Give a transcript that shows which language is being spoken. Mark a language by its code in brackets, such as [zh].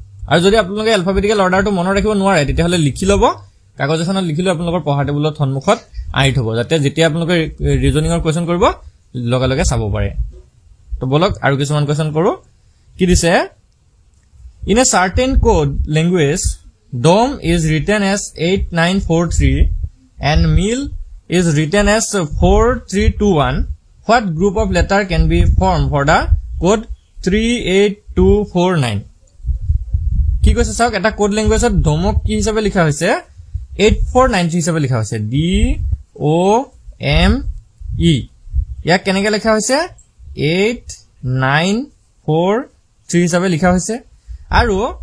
[as] আৰু যদি আপোনালোকে এলফাবেটিক্যাল অৰ্ডাৰটো মনত ৰাখিব নোৱাৰে তেতিয়া হলে লিখি ল'ব কাগজ এখনত লিখি লৈ আপোনালোকৰ পঢ়া টেবুলত সন্মুখত আই থব যাতে যেতিয়া আপোনালোকে ৰিজনিংৰ কোৱেশ্চন কৰিব লগে লগে চাব পাৰে তো বলক আৰু কিছুমান কোৱেশ্চন কৰো কি দিছে in a সাৰ্টেন code language [en] DOM is written as 8943 and meal is written as 4321. What group of letter can be formed for the code 38249? [as] কি কৈছে চাওক এটা কোড ল্যাঙ্গুৱেজত ডমক কি হিচাপে লিখা হৈছে 8493 হিচাপে লিখা হৈছে D O M E ইয়াক কেনেকৈ লিখা হৈছে 8943 হিচাপে লিখা হৈছে আৰু